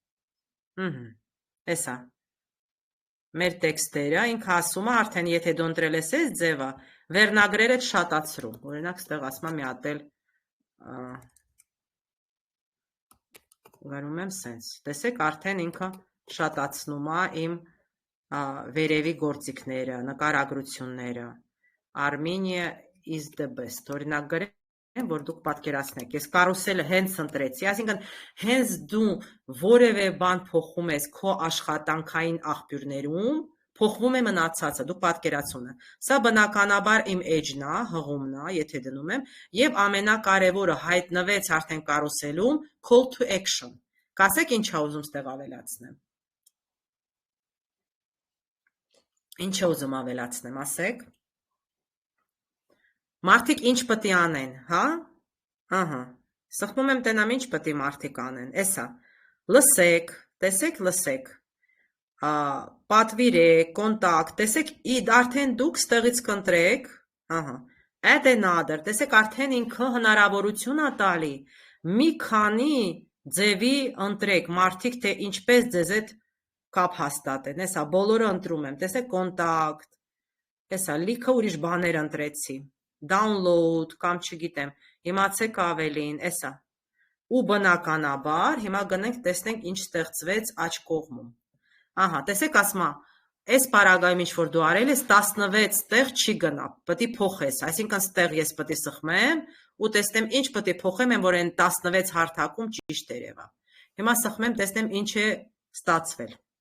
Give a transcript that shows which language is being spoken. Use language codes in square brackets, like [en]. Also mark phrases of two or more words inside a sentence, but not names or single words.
[hy] Էսա, մեր տեքստերը, ինքը ասում է, արդեն եթե դու ընտրել ես այս ձևը, վերնագրերը շատացրու, օրինակ ստեղ ասում է մի հատ էլ գրում եմ սենց, տեսեք արդեն ինքը շատացնում է իմ վերևի գործիքները, նկարագրությունները, [en] Armenia is the best, [hy] օրինակ գրեմ, որ դուք պատկերացնեք, ես կարուսելը հենց ընտրեցի, այսինքն հենց դու որևէ բան փոխում ես քո աշխատանքային աղբյուրներում, փոխվում է մնացածը, դուք պատկերացումը, սա բնականաբար իմ edge-ն է, հղումն է, եթե դնում եմ, և ամենակարևորը հայտնվեց արդեն կարուսելում, [en] call to action, [hy] կասեք ինչ է ուզում ստեղ ավելացնեմ, ինչ է ուզում ավելացնեմ, ասեք, մարդիկ ինչ պտի անեն, հա, ահա, սխմում եմ տենամ ինչ պտի մարդիկ անեն, էսա, լսեք, տեսեք, լսեք, պատվիրեք, կոնտակտ, տեսեք, արդեն դուք ստեղից կընտրեք, ահա, [en] add another, [hy] տեսեք, արդեն ինքը հնարավորություն է տալի, մի քանի ձևի ընտրեք, մարդիկ թե ինչպես ձեզ հետ կապ հաստատեն, էսա, բոլորը ընտրում եմ, տեսեք, կոնտակտ, էսա, լիքը ուրիշ բաներ ընտրեցի, download, կամ չգիտեմ, իմացեք ավելին, էսա, ու բնականաբար, հիմա գնենք, տեսնենք ինչ ստեղծվեց աջ կողմում, ահա, տեսեք ասմա, այս պարագայում ինչ որ դու արել ես, 16 տեղ չի գնա, պտի փոխես, այսինքն ստեղ ես պտի սխմեմ, ու տեսնեմ ինչ պտի փոխեմ, որ այն 16 հարթակում ճիշտ երևա, հիմա սխմեմ, տեսնեմ ինչ է ստացվել։